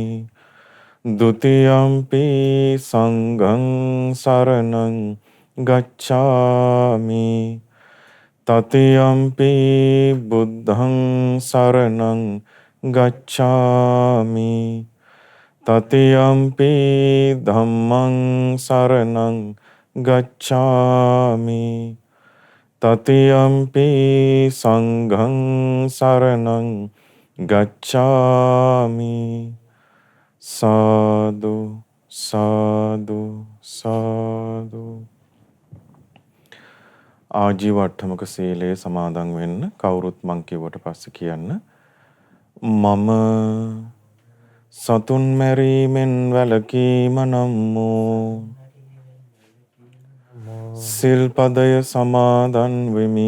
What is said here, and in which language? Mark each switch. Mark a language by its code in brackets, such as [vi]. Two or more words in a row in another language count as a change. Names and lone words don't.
[pi] ဒ ුතියම්පි සංඝං සරණං ගච්ඡාමි තතියම්පි බුද්ධං සරණං ගච්ඡාමි තතියම්පි ධම්මං සරණං ගච්ඡාමි තතියම්පි සංඝං සරණං ගච්ඡාමි සාදු සාදු සාදු [si] ආජීව අට්ඨමක සීලයේ සමාදන් වෙන්න කවුරුත් මං කිව්වට පස්සේ කියන්න මම සතුන් මැරීමෙන් වැළකීම නම් වූ සිල්පදය සමාදන් වෙමි.